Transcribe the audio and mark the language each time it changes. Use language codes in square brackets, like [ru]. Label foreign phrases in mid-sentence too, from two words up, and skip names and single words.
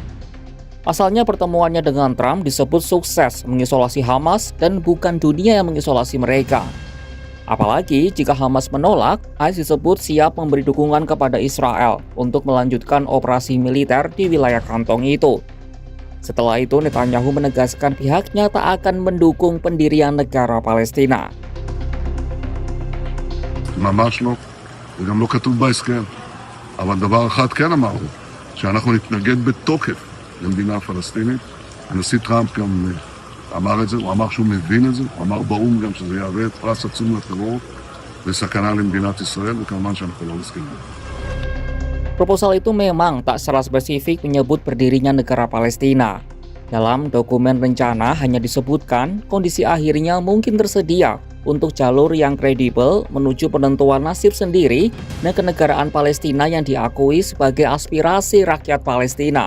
[id] Pasalnya pertemuannya dengan Trump disebut sukses mengisolasi Hamas dan bukan dunia yang mengisolasi mereka. Apalagi jika Hamas menolak, ICE disebut siap memberi dukungan kepada Israel untuk melanjutkan operasi militer di wilayah kantong itu. Setelah itu, Netanyahu menegaskan pihaknya tak akan mendukung pendirian negara Palestina. [he] ממש לא, זה גם לא כתוב בהסכם. אבל דבר אחד כן אמרנו, שאנחנו נתנגד בתוקף למדינה פלסטינית. הנשיא טראמפ גם אמר את זה, הוא אמר שהוא מבין את זה, הוא אמר באו"ם גם שזה יהווה את פרס עצום לטרור וסכנה למדינת ישראל, וכמובן שאנחנו לא מסכימים. [id] Proposal itu memang tak secara spesifik menyebut berdirinya negara Palestina. Dalam dokumen rencana hanya disebutkan kondisi akhirnya mungkin tersedia untuk jalur yang kredibel menuju penentuan nasib sendiri dan kenegaraan Palestina yang diakui sebagai aspirasi rakyat Palestina.